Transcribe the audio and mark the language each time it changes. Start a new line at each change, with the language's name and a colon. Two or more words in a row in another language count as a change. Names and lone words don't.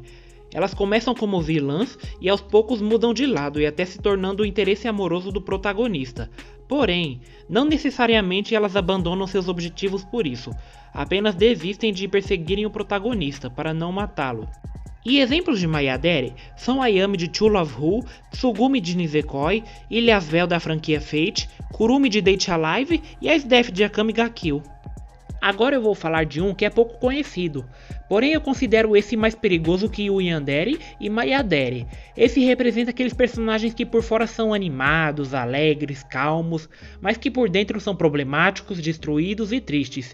Portuguese: Elas começam como vilãs e aos poucos mudam de lado e até se tornando o interesse amoroso do protagonista. Porém, não necessariamente elas abandonam seus objetivos por isso, apenas desistem de perseguirem o protagonista para não matá-lo. E exemplos de Maya-dere são Ayame de True Love Who, Tsugumi de Nisekoi, Ilyasvel da franquia Fate, Kurumi de Date Alive e a Sdeff de Akame ga Kill. Agora eu vou falar de um que é pouco conhecido, porém eu considero esse mais perigoso que o Yandere e Maya-dere. Esse representa aqueles personagens que por fora são animados, alegres, calmos, mas que por dentro são problemáticos, destruídos e tristes.